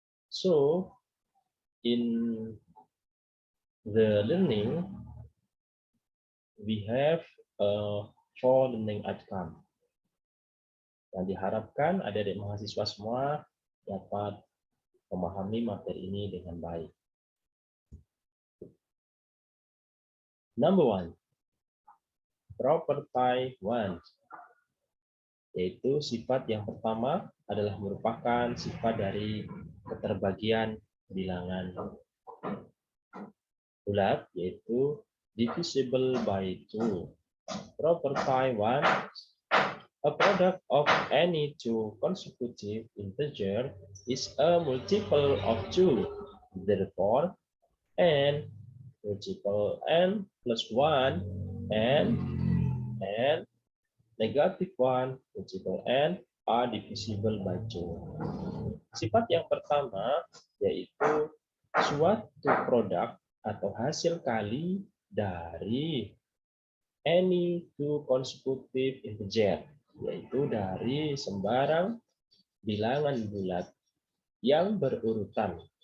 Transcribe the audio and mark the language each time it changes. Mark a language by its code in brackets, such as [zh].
[en] So, in the learning, we have 4 learning outcome. [id] Dan diharapkan adik-adik mahasiswa semua dapat memahami materi ini dengan baik. [en] Number 1, property 1, [id] yaitu sifat yang pertama adalah merupakan sifat dari keterbagian bilangan bulat, yaitu [en] divisible by 2. Property 1, a product of any two consecutive integer is a multiple of 2. Therefore, n multiple n plus 1 and negative 1 multiple n are divisible by 2. [id] Sifat yang pertama yaitu suatu produk atau hasil kali dari [en] any two consecutive integer, [id] yaitu dari sembarang bilangan bulat yang berurutan.